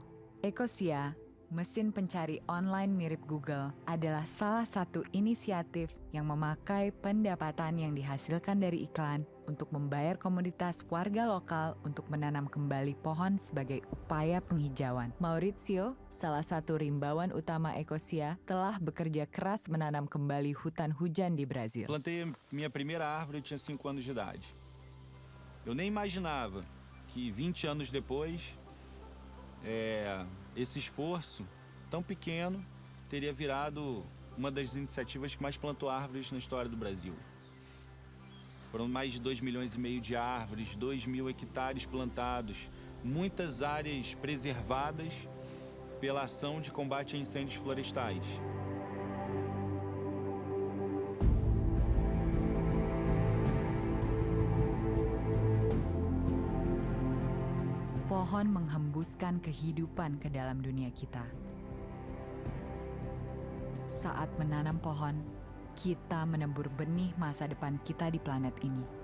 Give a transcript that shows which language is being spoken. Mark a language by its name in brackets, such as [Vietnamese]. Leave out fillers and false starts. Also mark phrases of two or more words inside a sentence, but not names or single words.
[Indonesian] KISAH, mesin pencari online mirip Google, adalah salah satu inisiatif yang memakai pendapatan yang dihasilkan dari iklan untuk membayar komunitas warga lokal untuk menanam kembali pohon sebagai upaya penghijauan. Maurizio, salah satu rimbawan utama KISAH, telah bekerja keras menanam kembali hutan hujan di Brasil. [Portuguese] Plantei minha primeira árvore, eu tinha 5 anos de idade. Eu nem imaginava que 20 anos depois, esse esforço tão pequeno teria virado uma das iniciativas que mais plantou árvores na história do Brasil. Foram mais de 2,5 milhões de árvores, 2.000 hectares plantados, muitas áreas preservadas pela ação de combate a incêndios florestais. [Indonesian] Pohon menghembuskan kehidupan ke dalam dunia kita. Saat menanam pohon, kita menebur benih masa depan kita di planet ini.